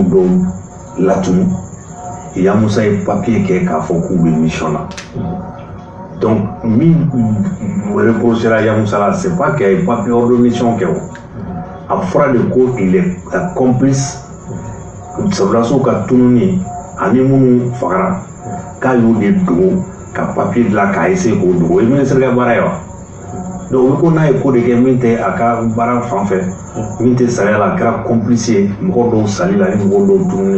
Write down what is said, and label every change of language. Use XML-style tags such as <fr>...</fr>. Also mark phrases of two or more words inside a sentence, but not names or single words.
<bm>dɔw latunu Yamusa ye papier kɛ k'a fɔ k'u bɛ mission na donc min reprochera Yamusa la</bm> <fr>c'est pas qu'il y a papier hors de mission</fr> <bm>kɛ o a fɔra de ko</bm> <fr>il est complice</fr> <bm>sɔrɔdasiw ka tununi ani minnu fagara k'a y'u de dogo ka papier dilan k'a essayer k'o dogo o ye ministre ka baara ye wa donc o bɛ ko n'a ye ko de kɛ min tɛ a ka baara fan fɛ min tɛ sariya la a kɛra complice ye mɔgɔ dɔw sali la ni mɔgɔ dɔw tununi</bm>